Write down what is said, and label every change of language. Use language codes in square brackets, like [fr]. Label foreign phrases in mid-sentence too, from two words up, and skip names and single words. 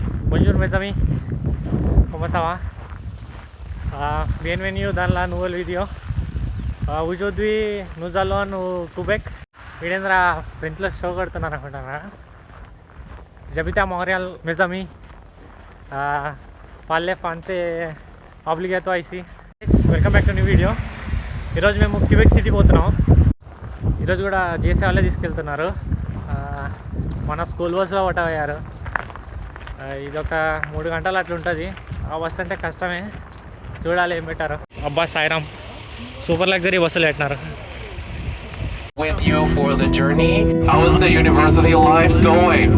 [fr] Bonjour mes amis, ¿cómo ça va? Bienvenido dans la nouvelle vidéo. Aujourd'hui nous allons au Québec. [te] వీడేంద్ర ఫ్రెంచ్లో షో కొడుతున్నారు అనుకుంటారా. [fr] j'habite à Montréal mes amis. parler français obligatoire ici. [en] welcome back to new video. [te] ఈరోజు మేము క్యూబెక్ సిటీ పోతున్నాం. ఈరోజు కూడా జేసీ వాళ్ళే తీసుకెళ్తున్నారు. మన [en] school bus-lo [te] పట్టబోయారు. ఇది ఒక 3 గంటలు అట్లా ఉంటుంది. ఆ బస్సు అంటే కష్టమే, చూడాలి ఏం పెట్టారు. అబ్బా సాయిరామ్, [en] super luxury buses [te] పెట్టినారు. [en] With you for the journey. How is the university life going?